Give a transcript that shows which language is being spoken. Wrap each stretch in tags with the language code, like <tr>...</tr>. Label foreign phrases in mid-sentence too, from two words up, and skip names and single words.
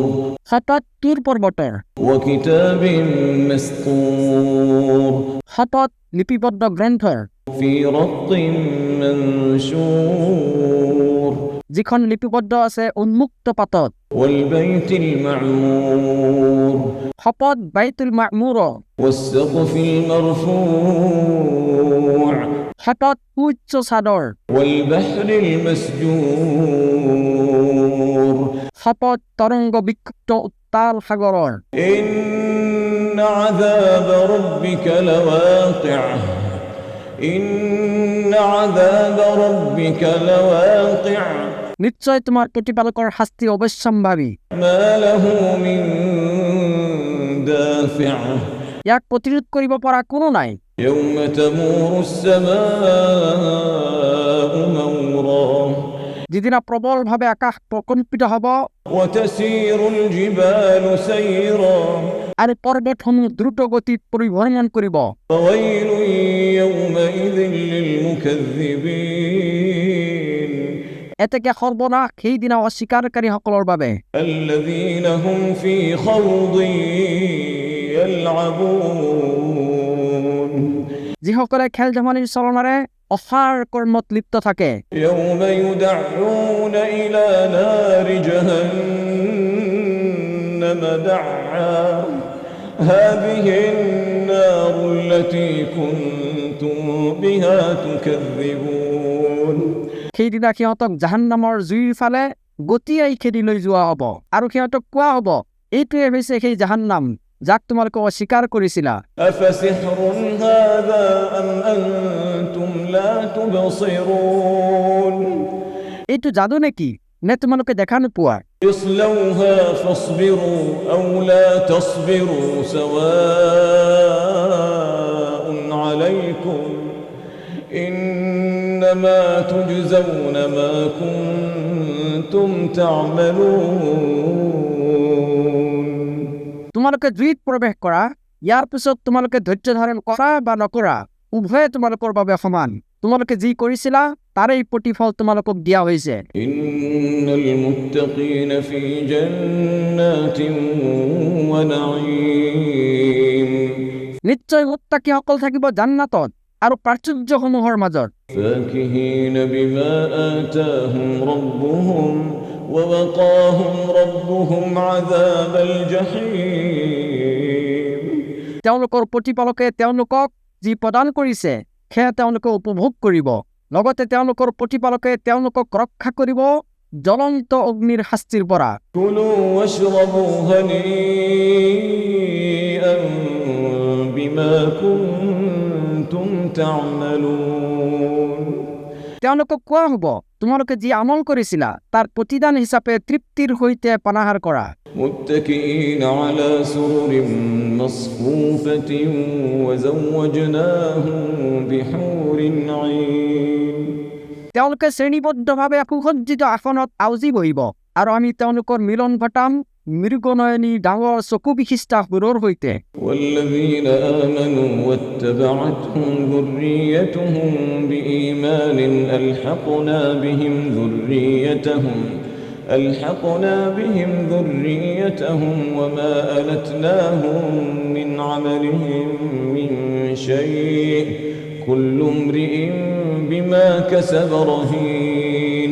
<as>হাতত তুৰ পৰ্বতৰ,</as> <ar>وكتاب مسطور</ar> <as>হাতত লিপিবদ্ধ গ্ৰন্থৰ,</as> <ar>في رق منشور</ar> <as>যিখন লিপিবদ্ধ আছে উন্মুক্ত পাতত।</as> <ar>والبيت المعمور</ar> <as>শপত বাইতুল মা'মুৰ,</as> <ar>والسقف المرفوع</ar> <as>হাতত উচ্চ চাদৰ,</as> <ar>والبحر المسجور</ar> <as>শপত তৰংগ বিক্ষিপ্ত উত্তাল সাগৰৰ।</as> <ar>إن عذاب ربك لواقع إن عذاب ربك لواقع</ar> <as>নিশ্চয় তোমাৰ প্ৰতিপালকৰ শাস্তি অৱশ্যম্ভাৱী,</as> <ar>ما له من دافع</ar> <as>ইয়াক প্ৰতিৰোধ কৰিব পৰা কোনো নাই।</as> <ar>يوم تمور السماء مورا</ar> <as>যিদিনা প্ৰবলভাৱে আকাশ প্ৰকম্পিত হ'ব</as> <ar>وتسير الجبال سيرا</ar> <as>আৰু পৰ্বতসমূহ দ্ৰুত গতিত পৰিভ্ৰমণ কৰিব।</as> <ar>فويل يومئذ للمكذبين</ar> <as>এতেকে সৰ্বনাশ সেইদিনা অস্বীকাৰকাৰীসকলৰ বাবে।</as> <ar>الذين هم في خوض يلعبون</ar> <as>যিসকলে খেল ধেমালিৰ চলনাৰে অসাৰ কৰ্মত লিপ্ত থাকে।</as> <ar>يوم يدعون إلى نار جهنم دعا هذه النار التي كنتم بها تكذبون</ar> <as>সেইদিনা সিহঁতক জাহান্নামৰ জুইৰ ফালে গতিয়াই খেদি লৈ যোৱা হ'ব আৰু সিহঁতক কোৱা হ'ব, এইটোৱে হৈছে সেই জাহান্নাম যাক তোমালোকে অস্বীকাৰ কৰিছিলা।</as> <ar>أفسحر هذا أم أنتم لا تبصرون</ar> <as>এইটো যাদু নেকি, নে তোমালোকে দেখা নোপোৱা?</as> <ar>اصلوها فاصبروا أو لا تصبروا سواء عليكم إنما تجزون ما كنتم تعملون</ar> <as>তোমালোকে জুইত প্ৰৱেশ কৰা, ইয়াৰ পিছত তোমালোকে ধৈৰ্য ধাৰণ কৰা বা নকৰা উভয়ে তোমালোকৰ বাবে সমান। তোমালোকে যি কৰিছিলা তাৰেই প্ৰতিফল তোমালোকক দিয়া হৈছে।</as> <ar>إن المتقين في جنات ونعيم</ar> <as>নিশ্চয় মুত্তাকীসকল থাকিব জান্নাতত আৰু প্ৰাচুৰ্যসমূহৰ মাজত।</as> <ar>فاكهين بما آتاهم ربهم ووقاهم ربهم عذاب الجحيم</ar> <as>তেওঁলোকৰ প্ৰতিপালকে তেওঁলোকক যি প্ৰদান কৰিছে সেয়া তেওঁলোকে উপভোগ কৰিব, লগতে তেওঁলোকৰ প্ৰতিপালকে তেওঁলোকক ৰক্ষা কৰিব জ্বলন্ত অগ্নিৰ শাস্তিৰ পৰা।</as> <ar>كلوا واشربوا هنيئا بما كنتم تعملون</ar> <as>তেওঁলোকক কোৱা হ'ব, তোমালোকে যি আমল কৰিছিলা তাৰ প্ৰতিদান হিচাপে তৃপ্তিৰ সৈতে পানাহাৰ কৰা।</as> <ar>متكئين على سرر مصفوفة وزوجناهم بحور عين</ar> <as>তেওঁলোকে শ্ৰেণীবদ্ধভাৱে সুসজ্জিত আসনত আউজি বহিব আৰু আমি তেওঁলোকৰ মিলন ঘটাম মৃগনয়নী ডাঙৰ চকু বিশিষ্ট সুৰৰ সৈতে।</as> <ar>والذين آمنوا واتبعتهم ذريتهم بإيمان ألحقنا بهم ذريتهم ألحقنا بهم ذريتهم وما ألتناهم من عملهم من شيء كل امرئ بما كسب رهين</ar>